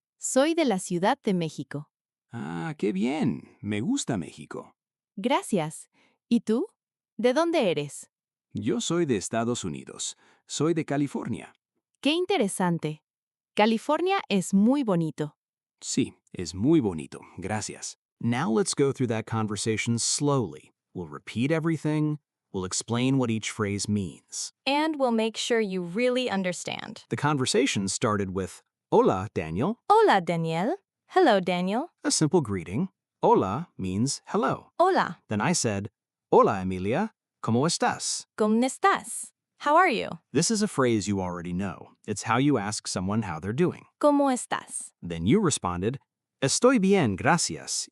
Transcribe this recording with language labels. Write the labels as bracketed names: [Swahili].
[Spanish] Soy de la Ciudad de México. Ah, qué bien. Me gusta México. Gracias. ¿Y tú? ¿De dónde eres? Yo soy de Estados Unidos. Soy de California. Qué interesante. California es muy bonito. Sí, es muy bonito. Gracias. [English] Now let's go through that conversation slowly. We'll repeat everything. We'll explain what each phrase means. And we'll make sure you really understand. The conversation started with, [Spanish] Hola, Daniel, Hola, Daniel. [English] Hello, Daniel. a simple greeting. Hola means hello. [Spanish] Hola. [English] Then I said, [Spanish] Hola, Emilia. ¿Cómo estás? ¿Cómo estás? [English] How are you? This is a phrase you already know. It's how you ask someone how they're doing. [Spanish] ¿Cómo estás? [English] Then you responded, [Spanish] Estoy bien, gracias.